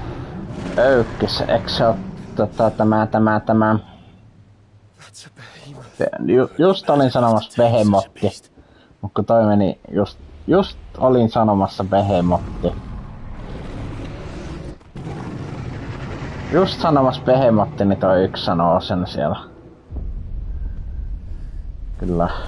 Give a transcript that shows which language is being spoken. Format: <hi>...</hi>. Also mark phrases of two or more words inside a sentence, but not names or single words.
<fi>Öykkis, eikö se oo tämä?</fi> <en>That's a behemoth.</en> <fi>Just olin sanomassa behemotti. Mutta kun toi meni just olin sanomassa behemotti. Just sanomassa behemotti, niin toi yksi sanoo sen siellä. Kyllä.</fi>